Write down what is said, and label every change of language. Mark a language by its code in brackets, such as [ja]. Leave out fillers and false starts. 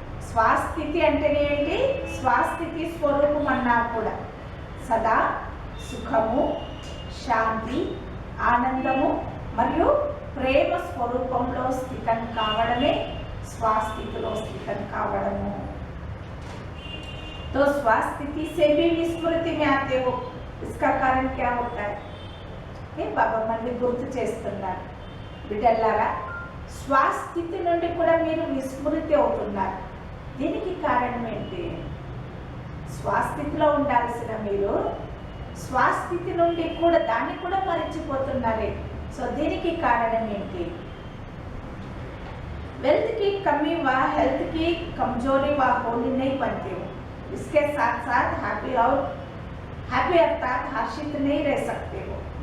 [te] స్వస్థితి అంటేనే ఏంటి? స్వస్థితి స్వరూపం అన్నా కూడా సదా సుఖము, శాంతి, ఆనందము మరియు ప్రేమ స్వరూపంలో స్థితం కావడమే స్వాస్థితిలో స్థితం కావడము. [hi] तो स्वास्थिति से भी विस्मृति में आते हो, इसका कारण क्या होता है? [te] బాబా మళ్ళీ గుర్తు చేస్తున్నారు, బిడ్డలారా స్వాస్థితి నుండి కూడా మీరు విస్మృతి అవుతున్నారు. దీనికి కారణం ఏంటి? స్వాస్థితిలో ఉండాల్సిన మీరు స్వాస్థితి నుండి కూడా దాన్ని కూడా మర్చిపోతున్నారే. సో దీనికి కారణం ఏంటి? [hi] वेल्थ की कमी व हेल्थ की कमजोरी व होली नहीं बनते हो, इसके साथ साथ हैप्पी अर्थात हर्षित नहीं रह सकते हो.